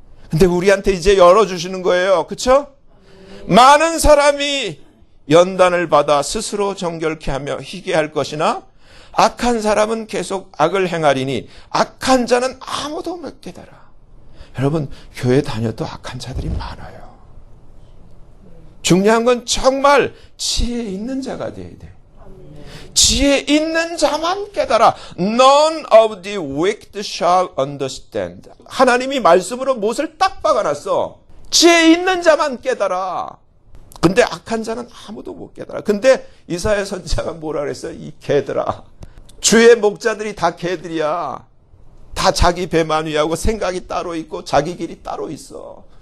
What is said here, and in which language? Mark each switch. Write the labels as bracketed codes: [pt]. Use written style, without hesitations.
[ko] 근데 우리한테 이제 열어주시는 거예요. 그렇죠? 많은 사람이 연단을 받아 스스로 정결케 하며 희게 할 것이나 악한 사람은 계속 악을 행하리니 악한 자는 아무도 못 깨달아. 여러분, 교회 다녀도 악한 자들이 많아요. 중요한 건 정말 지혜 있는 자가 돼야 돼. 지혜 있는 자만 깨달아. [en] None of the wicked shall understand. [ko] 하나님이 말씀으로 못을 딱 박아놨어. 지혜 있는 자만 깨달아. 근데 악한 자는 아무도 못 깨달아. 근데 이사야 선지자가 뭐라 그랬어요? 이 개들아. 주의 목자들이 다 개들이야. 다 자기 배만 위하고 생각이 따로 있고 자기 길이 따로 있어.